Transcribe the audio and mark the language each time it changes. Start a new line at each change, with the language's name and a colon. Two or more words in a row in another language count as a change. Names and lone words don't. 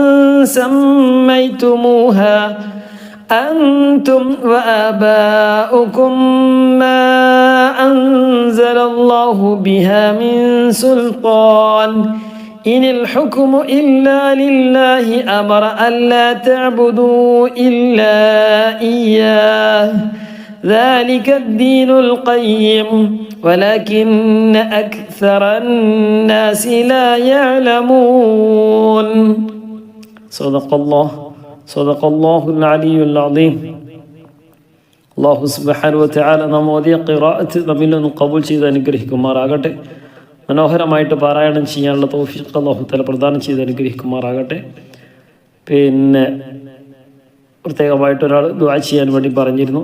Arabic: سميتموها أنتم وآباؤكم ما أنزل الله بها من سلطان إن الحكم إلا لله أمر ألا تعبدوا إلا إياه ذلك الدين القيم ولكن أكثر الناس لا يعلمون صدق الله العلي العظيم
Malayalam: അള്ളാഹു
Arabic: سبحانه وتعالى
Malayalam: നാം ഓതിയ ഖിറാഅത്ത് നമ്മിൽ നിന്ന് ഖബൂൽ ചെയ്ത് അനുഗ്രഹിക്കുമാറാകട്ടെ. മനോഹരമായിട്ട് പാരായണം ചെയ്യാനുള്ള തൗഫീഖ് അള്ളാഹു തആല പ്രദാനം ചെയ്ത് അനുഗ്രഹിക്കുമാറാകട്ടെ. പിന്നെ പ്രത്യേകമായിട്ട് ഒരാൾ ദുആ ചെയ്യാൻ വേണ്ടി പറഞ്ഞിരുന്നു.